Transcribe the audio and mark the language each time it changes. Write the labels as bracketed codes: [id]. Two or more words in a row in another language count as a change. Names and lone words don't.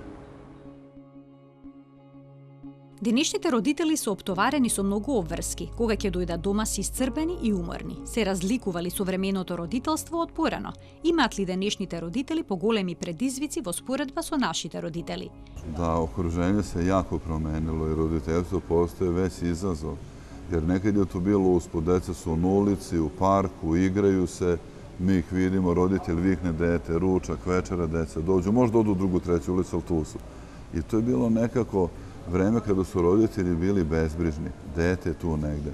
[mk] Денешните родители се оптоварени со многу обврски, кога ќе дојдат дома си исцрпени и уморни. Се разликува ли современото родителство од порано? Имаат ли денешните родители поголеми предизвици во споредба со нашите родители? [sr] Da, okruženje se jako promenilo i roditeljstvo postoje veći izazov. Jer nekad je to bilo usput, deca su na ulici, u parku, igraju se, mi ih vidimo, roditelj vikne dete, ručak, večera, deca dođu, možda odu u drugu, treću ulicu, ali tu su. I to je bilo nekako vreme kada su roditelji bili bezbrižni, dete je tu negde.